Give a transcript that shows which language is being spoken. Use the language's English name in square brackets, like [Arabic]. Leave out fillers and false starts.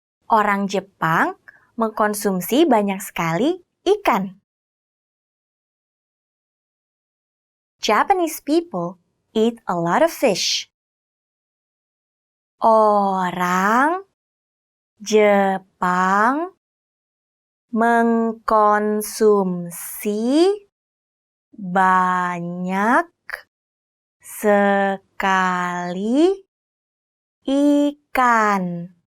[Indonesian] Orang Jepang mengkonsumsi banyak sekali ikan. [English] Japanese people eat a lot of fish. [Indonesian] Orang Jepang mengkonsumsi banyak sekali ikan.